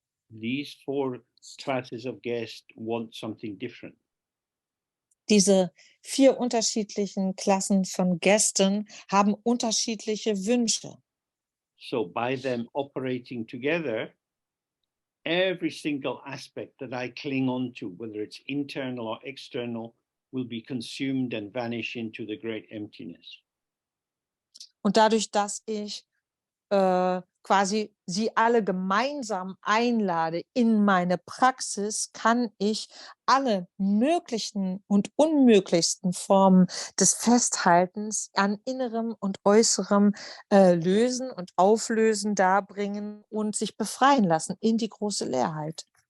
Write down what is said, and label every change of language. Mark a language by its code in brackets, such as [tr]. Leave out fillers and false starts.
[en] These 4 classes of guests want something different. [de] Diese 4 unterschiedlichen Klassen von Gästen haben unterschiedliche Wünsche. So by them operating together, every single aspect that I cling on to, whether it's internal or external, will be consumed and vanish into the great emptiness. Und dadurch, dass ich quasi sie alle gemeinsam einlade in meine Praxis, kann ich alle möglichen und unmöglichsten Formen des Festhaltens an Innerem und Äußerem lösen und auflösen, darbringen und sich befreien lassen in die große Leerheit.